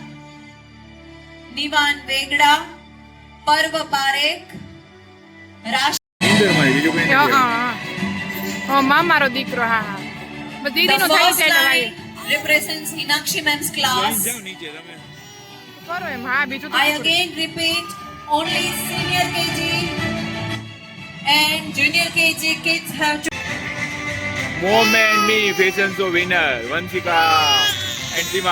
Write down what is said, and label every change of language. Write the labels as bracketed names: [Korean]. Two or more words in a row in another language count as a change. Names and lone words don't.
[Gujarati] निवान वेगड़ा पर्व पारेख राष्ट्र માં મારો દીકરો હા હા દીદીનો થાય છે ભાઈ [English] represents Hinakshi Ma'am's class. [Gujarati] કરો એમ હા બીજું [English] I again repeat, only senior KG and junior KG kids have to. Mom and me fashion show winner Vanshika and Sima.